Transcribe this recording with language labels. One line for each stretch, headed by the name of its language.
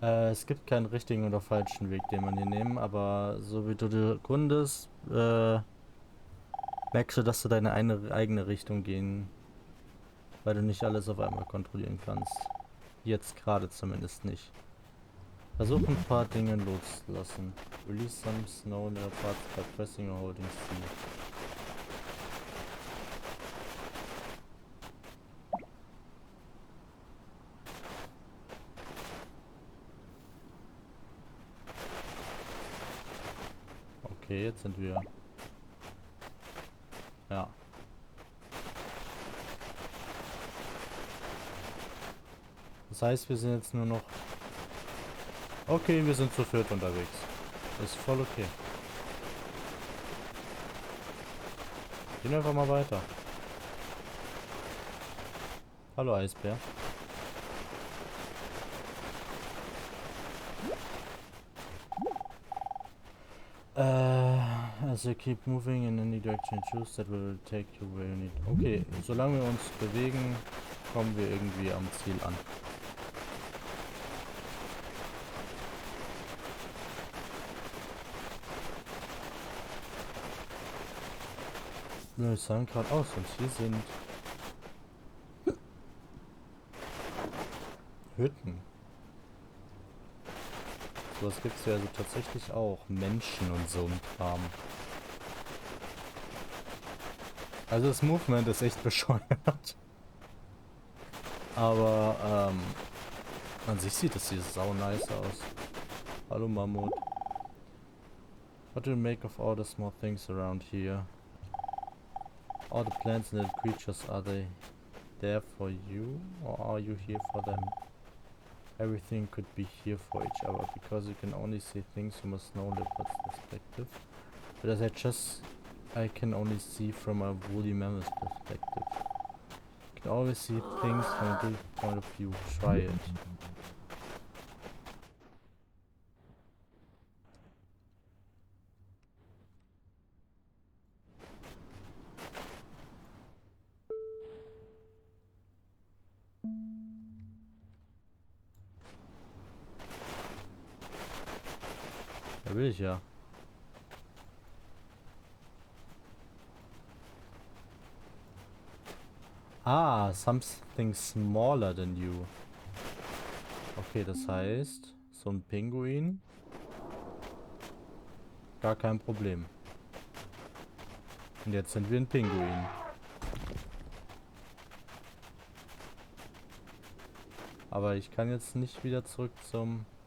German: Es gibt keinen richtigen oder falschen Weg, den man hier nehmen, aber so wie du dir erkundest, merkst du, dass du deine eigene Richtung gehen, weil du nicht alles auf einmal kontrollieren kannst. Jetzt gerade zumindest nicht. Versuch ein paar Dinge loszulassen.
English: Release some snow leopards by pressing or holding C.
German: Okay, jetzt sind wir... Ja. Das heißt, wir sind jetzt nur noch... Okay, wir sind zu viert unterwegs. Ist voll okay. Gehen wir einfach mal weiter. Hallo Eisbär.
English: As you keep moving in any direction you choose, that will take you where you need.
German: Okay, solange wir uns bewegen, kommen wir irgendwie am Ziel an. Wir sahen gerade aus und hier sind Hütten. Sowas gibt es ja also tatsächlich auch. Menschen und so ein Kram. Also das Movement ist echt bescheuert. Aber an sich sieht das hier sau nice aus. Hallo Mammut.
English: What do you make of all the small things around here? All the plants and little creatures, are they there for you or are you here for them? Everything could be here for each other because you can only see things from a snow leopard's perspective. But as I can only see from a woolly mammoth's perspective. You can always see things from a different point of view. Try it.
German: Da will ich ja.
English: Ah, something smaller than you.
German: Okay, das heißt, so ein Pinguin. Gar kein Problem. Und jetzt sind wir ein Pinguin. Aber ich kann jetzt nicht wieder zurück zum...